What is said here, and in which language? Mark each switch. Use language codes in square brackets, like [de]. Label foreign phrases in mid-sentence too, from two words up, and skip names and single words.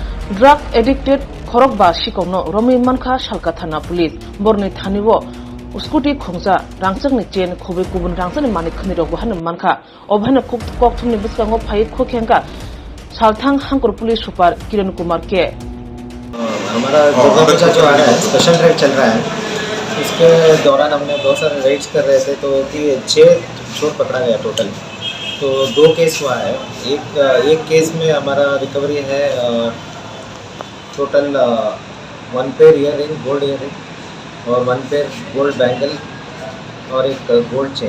[en] Drug addicted [trp] khorok ba shikongno romi mankha salka thana police borni thanibo Scooty khongja rangchak ni chen khobe kubun rangchak ni manik khani rok han mankha obhana kok thumni biskango phai khokhenga salthang hangkur [hi] पुलिस सुपर किरण कुमार के हमारा दुर्गा पूजा जो आ रहा है [en] special raid [hi] चल रहा है। इसके दौरान हमने बहुत सारे रेड्स कर रहे थे तो कि 6 चोर पकड़ा गया टोटल। तो 2 केस हुआ है। एक केस में हमारा रिकवरी है टोटल 1 [en] pair ear ring gold ear ring [hi] और 1 [en] pair gold bangle [hi] और एक [en] gold chain.